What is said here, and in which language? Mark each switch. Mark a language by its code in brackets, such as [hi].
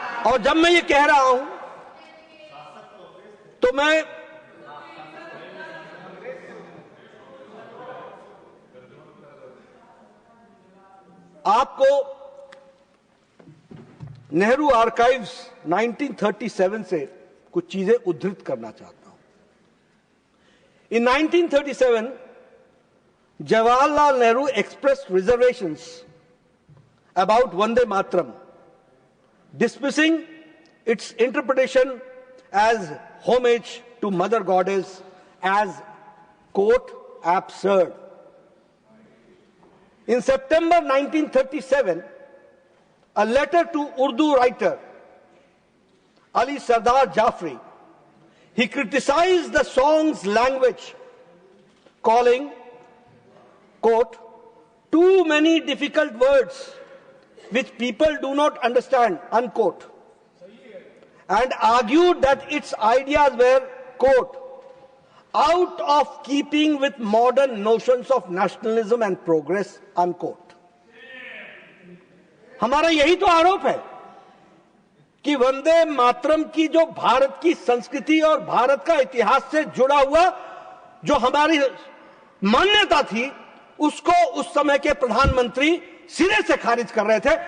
[hi] और जब मैं ये कह रहा हूं तो मैं आपको नेहरू आर्काइव्स 1937 से कुछ चीजें उद्धृत करना चाहता हूं। [en] In 1937, Jawaharlal Nehru expressed reservations about Vande Mataram, dismissing its interpretation as homage to Mother Goddess as, quote, absurd. In September 1937, a letter to Urdu writer Ali Sardar Jafri, he criticized the song's language, calling, quote, too many difficult words which people do not understand, unquote, and argued that its ideas were, quote, out of keeping with modern notions of nationalism and progress, unquote. [hi] हमारा यही तो आरोप है कि वंदे मातरम की जो भारत की संस्कृति और भारत का इतिहास से जुड़ा हुआ जो हमारी मान्यता थी, उसको उस समय के प्रधानमंत्री सिरे से खारिज कर रहे थे।